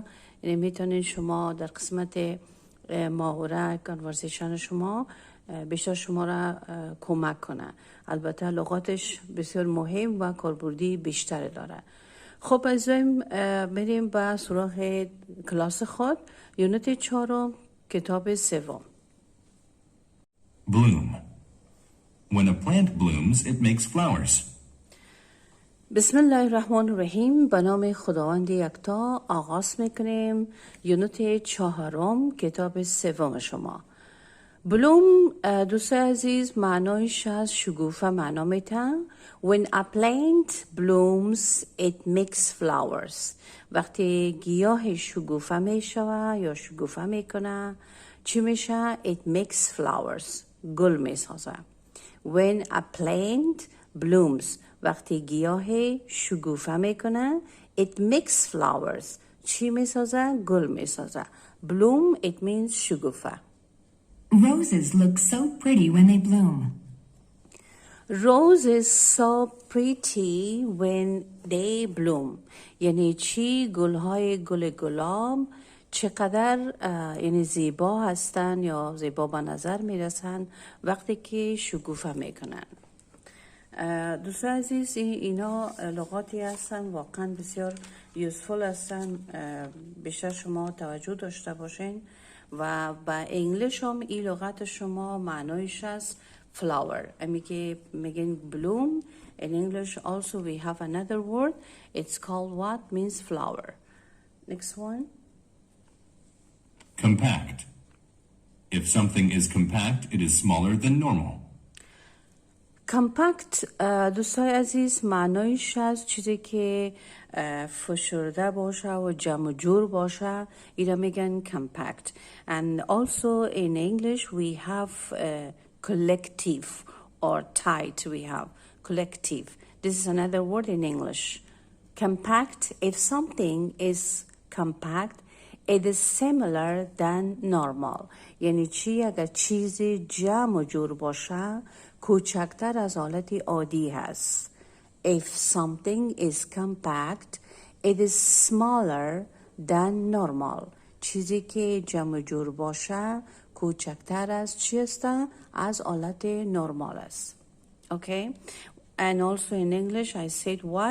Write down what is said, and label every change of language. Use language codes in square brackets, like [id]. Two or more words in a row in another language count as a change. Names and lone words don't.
[fa] یعنی میتونین شما در قسمت محاوره کانورسیشن شما بیشتر شما را کمک کنه. البته لغاتش بسیار مهم و کاربردی بیشتر داره. خب عزیزان بریم به سراغ کلاس خود. یونت 4 کتاب سوم. [en] Bloom. When a plant blooms, it makes flowers. [ar] بسم الله الرحمن الرحیم. [fa] به نام خداوند یکتا آغاز میکنیم یونت 4 کتاب سوم شما. بلوم دوست عزیز معنایش از شکوفه معنا میتن. [en] When a plant blooms it makes flowers. [fa] وقتی گیاه شکوفه میشوه یا شکوفه میکنه چی میشه؟ [en] It makes flowers. [fa] گل میسازه. [en] When a plant blooms [fa] وقتی گیاه شکوفه میکنه [en] it makes flowers. [fa] چی میسازه؟ گل میسازه. [en] Bloom it means شکوفه. Roses look so pretty when they bloom. Roses so pretty when they bloom. [fa] یعنی چی؟ گلهای گل گلاب چقدر یعنی زیبا هستن یا زیبا به نظر میرسن وقتی که شکوفه میکنن. دوستان عزیز اینا لغاتی هستن واقعا بسیار یوزفول هستن. بیشتر شما توجه داشته باشین و با انگلیش هم این لغت شما معنایش است flower. امی که میگن [en] bloom in English also we have another word. It's called what means flower. Next one. Compact. If something is compact, it is smaller than normal. [fa] کمپکت دوستای عزیز معنایش از چیزی که فشرده باشه و جمع جور باشه اینا میگن کمپکت. [en] And also in English we have collective or tight. We have collective. This is another word in English. Compact, if something is compact it is similar than normal. [fa] یعنی چی؟ اگر چیزی جمع جور باشه کوچکتر از حالت عادی هست. [en] If something is compact, it is smaller than normal. [fa] چیزی که جمع جور باشه کوچکتر از چی است؟ از حالت نرمال است. [en] Okay? And also in English I said what?